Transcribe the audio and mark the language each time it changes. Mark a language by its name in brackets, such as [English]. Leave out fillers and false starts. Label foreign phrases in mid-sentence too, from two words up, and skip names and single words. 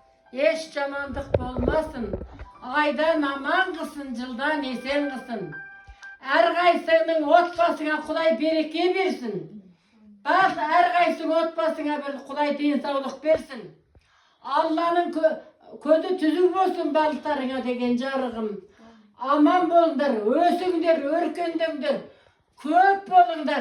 [Kazakh] Eş jamandık bolmasın. Aydan aman kısın, жылдан esen kısın. Әрқайсыңның отбасыңа Құдай береке берсін. Бas әрқайсың отбасыңа бір Құдай денсаулық берсін. Алланың көзі түзу болсын балықтарыңа деген жарығым. Аман болыңдар, өсіңдер, өркендіңдер, көп болыңдар.